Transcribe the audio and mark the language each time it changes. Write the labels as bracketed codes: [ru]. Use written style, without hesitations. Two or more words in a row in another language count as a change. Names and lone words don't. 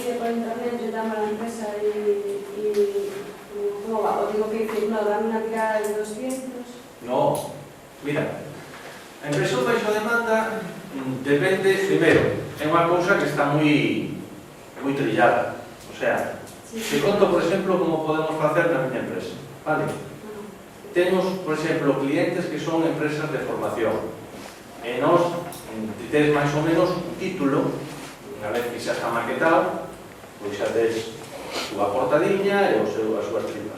[es] internet, yo llamo a la empresa y ¿cómo va? O tengo que decir, no, dame una tirada de 200. No, mira, [gl] a impresión baixo demanda depende, primeiro, é unha cousa que está moi trillada. [es] O sea, [gl] te conto, por exemplo, como podemos facer na miña empresa, vale? Temos, por exemplo, clientes que son empresas de formación e nós tes máis ou menos un título, unha vez que xa está maquetado, pois xa tes a súa portadiña e as súas tripas.